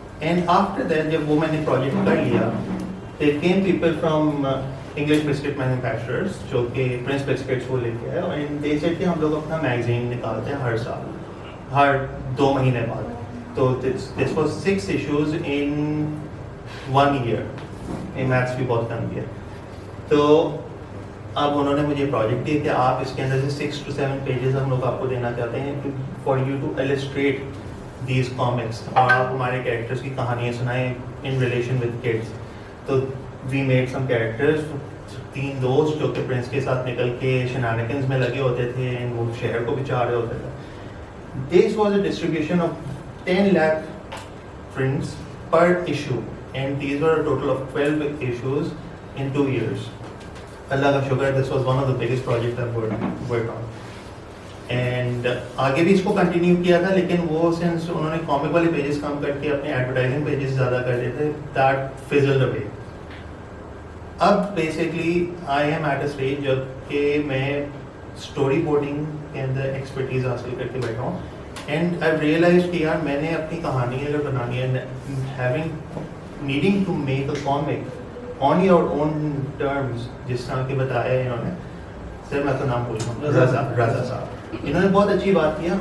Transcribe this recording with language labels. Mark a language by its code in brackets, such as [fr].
[en] And after that [ur] جب وہ میں نے پروجیکٹ کر لیا, [en] there came people from English biscuit manufacturers [ur] جو کہ Prince Biscuits وہ لے کے آئے, [en] and they said [ur] کہ ہم لوگ اپنا میگزین نکالتے ہیں ہر سال, ہر 2 مہینے بعد. [en] تو this was 6 issues in 1 year. [ur] Maths بھی بہت کم کیا. تو اب انہوں نے مجھے پروجیکٹ دیا کہ آپ اس کے اندر سے [en] 6 to 7 pages [ur] ہم لوگ آپ کو دینا چاہتے ہیں [en] for you to illustrate these comics, [ur] اور آپ ہمارے کیریکٹرز کی کہانیاں سنائیں [en] in relation with kids. [ur] تو [en] we made some characters, [ur] 3 دوست جو کہ پرنس کے ساتھ نکل کے شینانیکنز میں لگے ہوتے تھے and وہ شہر کو بچا رہے ہوتے تھے. [en] This was a distribution of 10 lakh prints per issue, and these were a total of 12 issues in 2 years. [ur] اللہ کا شکر, [en] this was one of the biggest projects I've worked on. [ur] And آگے بھی اس کو کنٹینیو کیا تھا, لیکن وہ سنس انہوں نے کامک والے پیجز کم کر کے اپنے ایڈورٹائزنگ پیجز زیادہ کر دیے تھے, [en] That fizzled away. [ur] اب basically [en] I am at a stage [ur] جب کہ میں اسٹوری بورڈنگ کے اندر ایکسپرٹیز حاصل کر کے بیٹھا ہوں, [en] and I realize [ur] کہ یار میں نے اپنی کہانی اگر بنانی ہے, [en] having needing to make a comic on your own terms, [ur] جس طرح کہ بتایا انہوں نے, سر میں تو نام بول رہا ہوں, رضا صاحب, انہوں نے بہت اچھی بات کی.